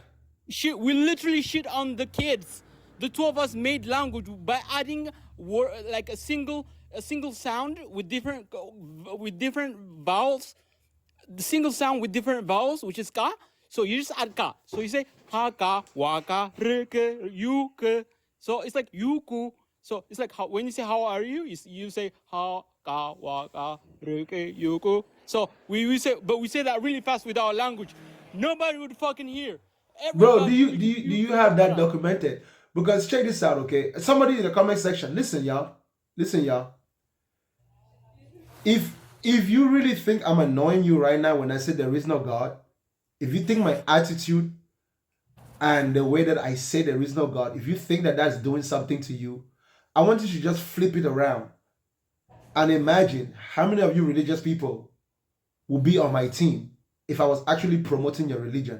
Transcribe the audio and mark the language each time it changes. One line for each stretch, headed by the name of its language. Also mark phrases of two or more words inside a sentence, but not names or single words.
English: we literally shit on the kids. The two of us made language by adding like a single sound with different vowels, the single sound with different vowels, which is ka. So you just add ka. So you say ha ka, wa ka, re ke, you ke. So it's like yuku. So it's like when you say how are you, you say ha ka, wa ka, re ke, yuku. So we say, but we say that really fast with our language. Nobody would fucking hear. Bro, Everybody would be do confused you with the have that Quran. documented? Because check this out, okay? Somebody in the comment section, listen, y'all. Listen, y'all. If you really think I'm annoying you right now when I say there is no God, if you think my attitude and the way that I say there is no God, if you think that that's doing something to you, I want you to just flip it around and imagine how many of you religious people will be on my team if I was actually promoting your religion.